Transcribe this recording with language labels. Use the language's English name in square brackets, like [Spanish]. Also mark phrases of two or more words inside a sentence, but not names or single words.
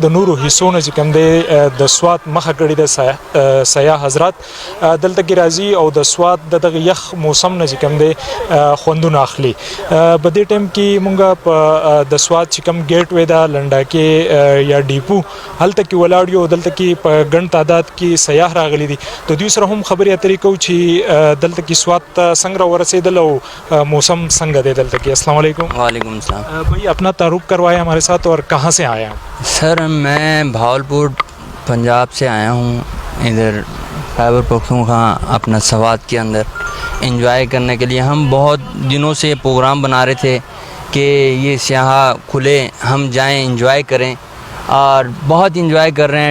[Pashto] د نورو حصوں چې کوم د سوات مخه کړی د سیاح حضرات دلته کې راځي او د سوات دغه یخ موسم نه چې کوم دی خوندونه اخلي په دې ټیم کې مونږه په د سوات چې کوم ګیټ وې دا لنډاکي یا ډیپو هلته کې ولاړ یو دلته کې په ګڼ تعداد کې سیاح راغلي دي د دوی سره هم خبرې اترې کوو چې دلته کې سوات څنګه ورسېدل او موسم څنګه دی دلته کې. [Arabic] السلام علیکم. وعلیکم السلام. [Urdu] بھائی اپنا تعارف کروایا ہمارے ساتھ اور کہاں سے آئے ہیں? سر میں بہاولپور پنجاب سے آیا ہوں، ادھر خیبر پختونخوا اپنا سوات کے اندر انجوائے کرنے کے لیے. ہم بہت دنوں سے پروگرام بنا رہے تھے کہ یہ سیاح کھلے ہم جائیں انجوائے کریں اور بہت انجوائے کر رہے ہیں.